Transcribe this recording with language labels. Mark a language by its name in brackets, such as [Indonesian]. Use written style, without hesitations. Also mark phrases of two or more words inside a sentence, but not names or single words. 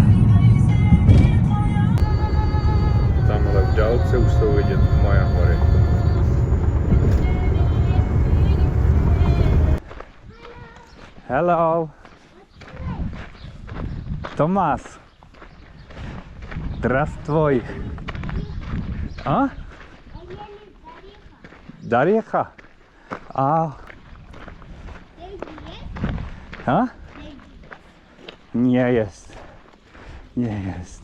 [Czech] Tamhle v dálce už jsou vidět Maja hory. [English] Hello, Tomas. [Russian] Здравствуй. А? Дарья. А? А? Не есть. Не есть.